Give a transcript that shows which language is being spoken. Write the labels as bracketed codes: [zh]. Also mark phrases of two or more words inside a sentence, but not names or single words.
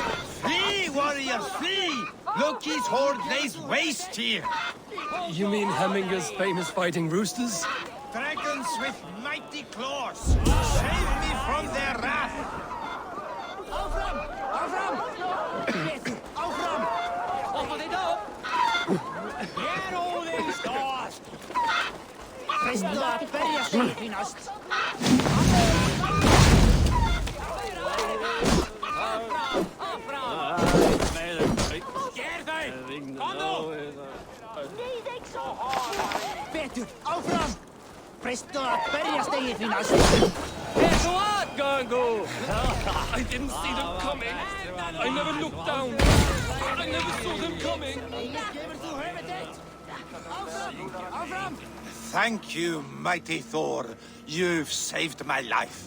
[en] Flee, warriors, flee! Loki's horde lays waste here! You mean Hemminger's famous fighting roosters? Dragons with mighty claws! Save me from their wrath! [is] Áfram! Áfram! Betur! Áfram! Hoppa þið upp! Hér Óðinn stóð! Freystu að berja sig því næst. Betur! Áfram! Freystu að berja sig því næst. [en] Here's what, Gangu! I didn't see them coming. I never looked down. I never saw them coming. [is] Áfram! [en] Thank you, mighty Thor. You've saved my life.